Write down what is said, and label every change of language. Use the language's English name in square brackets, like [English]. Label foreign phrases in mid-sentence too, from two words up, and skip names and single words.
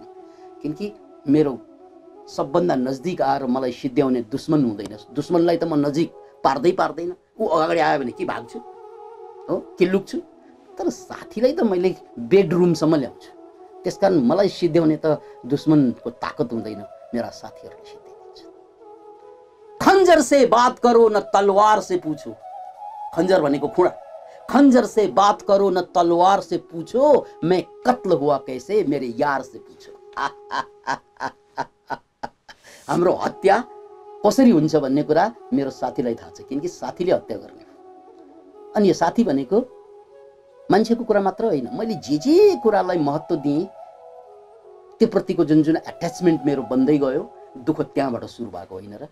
[Nepali] किनकि मेरो सबभन्दा नजिक आएर मलाई सिद्ध्याउने दुश्मन हुँदैन। दुश्मनलाई त म नजिक पार्दैन, ऊ अगाडि आयो भने के भाग्छु हो, के लुक्छु। तर साथीलाई त मैले बेडरुमसम्म ल्याउँछु। त्यसकारण मलाई सिद्ध्याउने त दुश्मनको ताकत हुँदैन, मेरा साथीहरूले सिद्ध्याइदिन्छ। [Hindi] खंजर से बात करो न तलवार से पूछो। [Nepali] खंजर भनेको खुडा। [Hindi] खंजर से बात करो न तलवार से पूछो, मैं कत्ल हुआ कैसे मेरे यार से पूछो। [Nepali] हाम्रो हत्या कसरी हुन्छ भन्ने कुरा मेरो साथीलाई थाहा छ, किनकि साथीले हत्या गर्ने। अनि यो साथी भनेको मान्छेको कुरा मात्र होइन, मैले जे कुरालाई महत्त्व दिएँ त्यो प्रतिको जुन जुन एट्याचमेन्ट मेरो बन्दै गयो, दुःख त्यहाँबाट सुरु भएको होइन र।